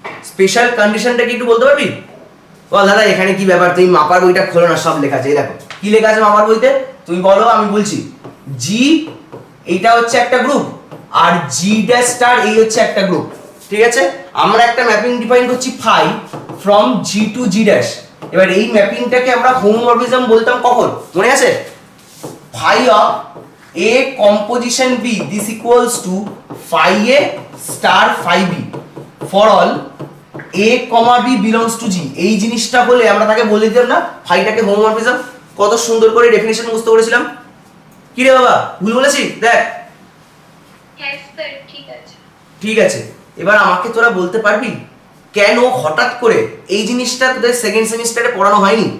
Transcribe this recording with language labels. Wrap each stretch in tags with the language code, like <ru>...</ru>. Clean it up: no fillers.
<bn>Special কন্ডিশনটা কি একটু বলতে পারবি? বল দাদা এখানে কি ব্যাপার, তুমি মাপার বইটা খোলো না, সব লেখা আছে, এই দেখো কি লেখা আছে মাপার বইতে, তুমি বলো আমি বলছি। জি এইটা হচ্ছে একটা গ্রুপ, আর জি ড্যাশ স্টার এই হচ্ছে একটা গ্রুপ, ঠিক আছে। আমরা একটা ম্যাপিং ডিফাইন করছি phi from G two G dash. এবার এই ম্যাপিংটাকে আমরা হোমোমরফিজম বলতাম কখন, মনে আছে?</bn> <en>phi of a composition b this equals to phi a star phi b for all a comma b belongs to g।</en> <bn>এই জিনিসটা বলে আমরা তাকে বলে দিতাম না ফাইটাকে হোমোমরফিজম। কত সুন্দর করে ডেফিনিশন বুঝতে করেছিলাম। কি রে বাবা ভুল বলেছি? দেখ হ্যাঁ স্যার ঠিক আছে। ঠিক আছে, এবার আমাকে তোরা বলতে পারবি কেন হঠাৎ করে এই জিনিসটা তোদের সেকেন্ড সেমিস্টারে পড়ানো হয়নি?</bn>